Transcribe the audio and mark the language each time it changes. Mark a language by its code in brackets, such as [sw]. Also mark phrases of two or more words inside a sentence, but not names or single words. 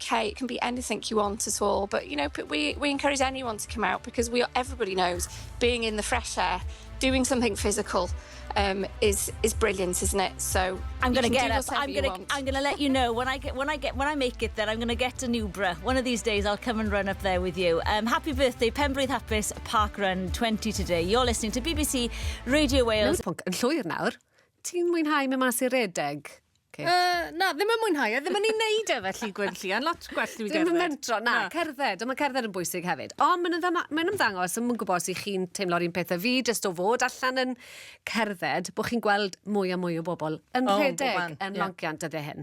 [en] It can be anything you want at all. But, you know, we encourage anyone to come out because everybody knows being in the fresh air, doing something physical is brilliant, isn't it? So I'm going to get up. I'm going to let you know when I make it there. I'm going to get to Newborough. One of these days I'll come and run up there with you. Happy birthday, [cy] Penblwydd Hapus Parkrun 20 today. [en] You're listening to BBC Radio Wales. [cy] Yn llwyr nawr. Ti'n mwynhau mynd mas i redeg Kate? Na, ddim yn mwynhau, ddim yn ei wneud e felly Gwynllian, lot gwell i Ddim yn gerdded. mentro, na, cerdded, ond mae cerdded yn bwysig hefyd. Ond mae'n ymddangos, yn mwyn gwybod os chi'n teimlo'r un peth a fi, jyst o fod allan yn cerdded, bod chi'n gweld mwy a mwy o bobl yn rhedeg yn lonciant ydy hyn.